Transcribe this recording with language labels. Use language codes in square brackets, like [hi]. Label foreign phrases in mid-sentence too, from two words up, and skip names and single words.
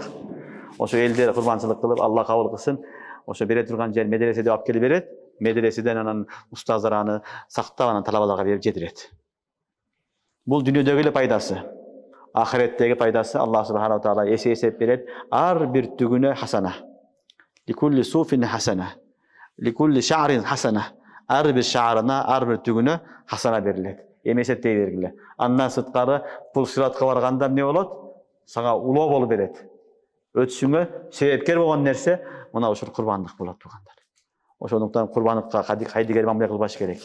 [ky] Ошо элдер курбанчылык кылып, Алла кабыл кылсын. Ошо бере турган жер медреседе алып келип берет. Медреседен анан устаздар аны сактап, анан талабаларга берип жетирет. Бул дүйнөдөгү эле пайдасы. Ахиреттеги пайдасы Алла [ar] سبحانه و تعالى [ky] эсеп берет. Ар бир түгүнө хасана. [ar] لكل صوف حسنة. لكل شعر حسنة. [ky] Ар бир шаарына, ар бир түгүнө хасана берилет. Эмесеттей бергиле. Андан сырткары бул сыратка барганда эмне болот? Сага улоо болуп берет. Өтүшүңө себепкер болгон нерсе мына ушул курбандык болот тугандар. Ошондуктан курбандыкка кайдыгер мамиле кылбаш керек.